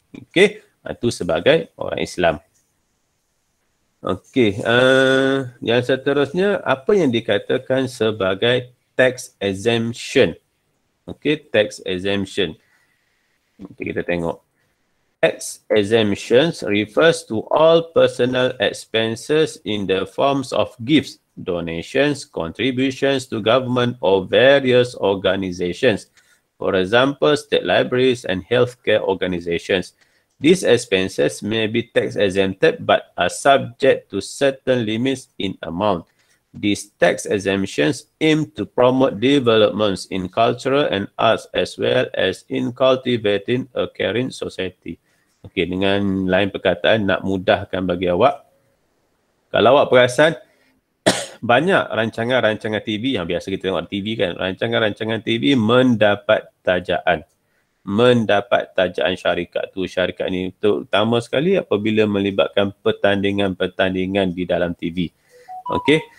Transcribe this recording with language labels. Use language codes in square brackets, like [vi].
[ms] Okey, itu sebagai orang Islam. Okey, yang seterusnya apa yang dikatakan sebagai tax exemption? Okey, tax exemption. Okey, kita tengok. [en] Tax exemptions refers to all personal expenses in the forms of gifts, donations, contributions to government or various organizations. For example, state libraries and healthcare organizations. These expenses may be tax exempted but are subject to certain limits in amount. These tax exemptions aim to promote developments in cultural and arts as well as in cultivating a caring society. [ms] Okey, dengan lain perkataan, nak mudahkan bagi awak. Kalau awak perasan, banyak rancangan-rancangan TV yang biasa kita tengok TV kan, rancangan-rancangan TV mendapat tajaan. Mendapat tajaan syarikat tu, syarikat ni terutama sekali apabila melibatkan pertandingan-pertandingan di dalam TV. Okey.